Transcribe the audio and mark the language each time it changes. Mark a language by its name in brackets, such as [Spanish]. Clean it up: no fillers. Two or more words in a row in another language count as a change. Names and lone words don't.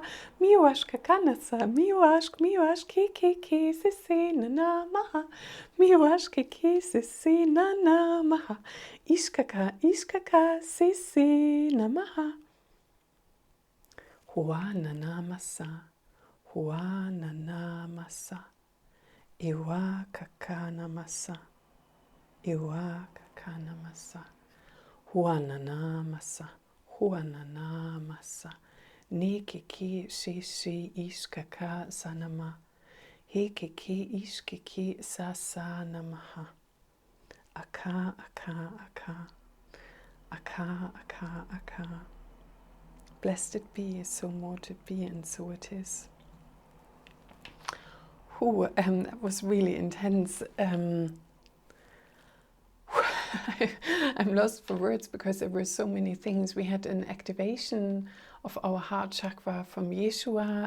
[English] Miwashkaka nasa miwashk kiki sisi nana maha. Miwashkiki sisi nana maha. Ishkaka sisi namaha. Hua nana masa. Hua nana masa. Iwa kakana masa. Iwa kakana masa. Huanana masa, huanana masa, ni kiki shishi ishkaka sanama, he kiki ishkiki sasanamaha, aka, aka, aka, aka, aka, aka. Blessed it be, so mote it be, and so it is. That was really intense. I'm lost for words because there were so many things. We had an activation of our heart chakra from Yeshua.